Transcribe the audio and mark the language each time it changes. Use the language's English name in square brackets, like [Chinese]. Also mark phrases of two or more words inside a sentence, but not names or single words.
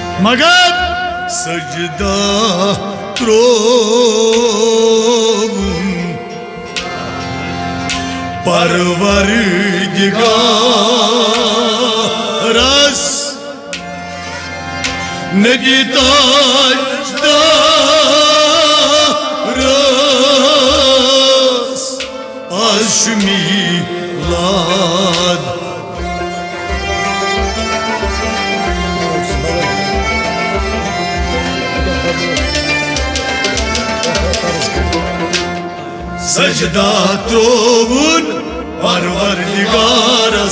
[Kashmiri] मगर सजदा त्रोवुन परवरदिगारस नबी ताजदारस आज [English] milad. [Kashmiri] Secda trovun parvardigaras